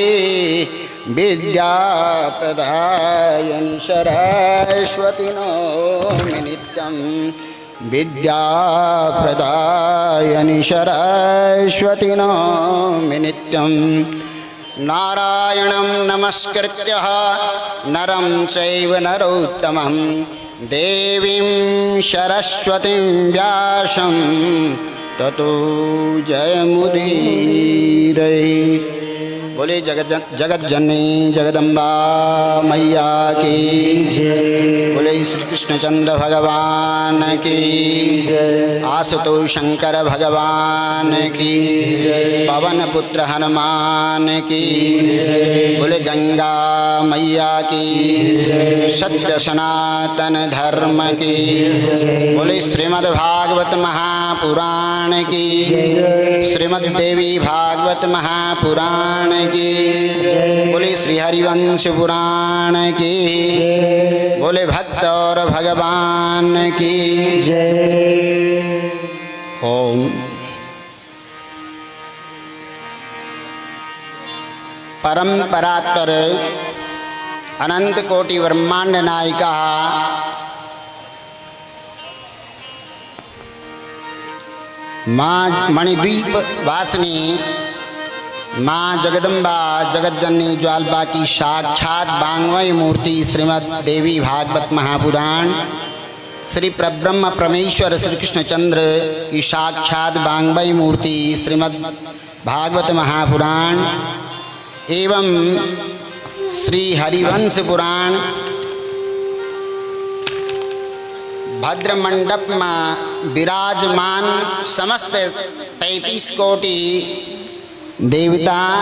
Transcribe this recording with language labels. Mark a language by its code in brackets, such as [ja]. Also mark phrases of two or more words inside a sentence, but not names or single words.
[sa] विद्याप्रदायनि सरस्वती नौमि नित्यं विद्याप्रदायनि सरस्वती नौमि नित्यं नारायणं नमस्कृत्य नरं चैव नरोत्तमं देवीं सरस्वतीं व्यासं ततो जयमुदीरये। [hi] बोले जगज्जननी जगदम्बा मैया की जय। बोले श्री कृष्णचंद्र भगवान की जय। आशुतोष शंकर भगवान की जय। पवन पुत्र हनुमान की जय। बोले गंगा मैया की जय। सत्य सनातन धर्म की जय। बोले श्रीमद्भागवत महापुराण की जय। श्रीमद्देवी भागवत महापुराण की जय। बोले श्री हरिवंश पुराण की जय। बोले भक्त और भगवान की जय। ओम परम्परात्पर अनंत कोटि ब्रह्मांड नायिका माँ मणिद्वीप वासिनी माँ जगदम्बा जगज्जननी ज्वालबा की साक्षात वाङ्मय मूर्ति श्रीमद् देवी भागवत महापुराण श्री परब्रह्म परमेश्वर श्री कृष्णचंद्र की साक्षात वाङ्मय मूर्ति श्रीमद् भागवत महापुराण एवं श्री हरिवंश पुराण भद्र मंडप में विराजमान समस्त 33 कोटि देवता